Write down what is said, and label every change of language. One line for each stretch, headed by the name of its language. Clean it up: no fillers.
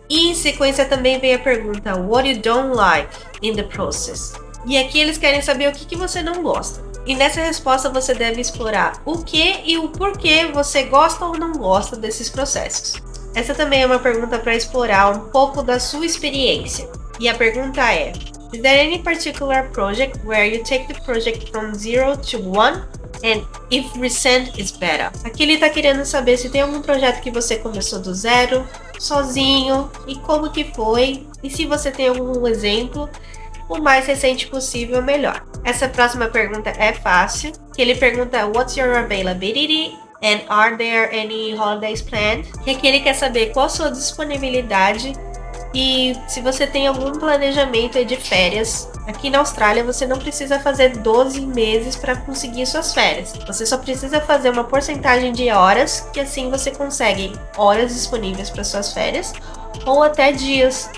Portuguese: E em sequência também vem a pergunta:
English: What you don't like in the process?
Portuguese: E aqui eles querem saber o que você não gosta. E nessa resposta você deve explorar o que e o porquê você gosta ou não gosta desses processos. Essa também é uma pergunta para explorar um pouco da sua experiência. E a pergunta é:
English: Is there any particular project where you take the project from 0 to 1? And if recent is better?
Portuguese: Aqui ele está querendo saber se tem algum projeto que você começou do zero, sozinho, e como que foi, e se você tem algum exemplo, o mais recente possível, melhor. Essa próxima pergunta é fácil, que ele pergunta:
English: What's your availability? And are there any holidays planned?
Portuguese: E aqui ele quer saber qual a sua disponibilidade e se você tem algum planejamento de férias. Aqui na Austrália você não precisa fazer 12 meses para conseguir suas férias. Você só precisa fazer uma porcentagem de horas, que assim você consegue horas disponíveis para suas férias, ou até dias.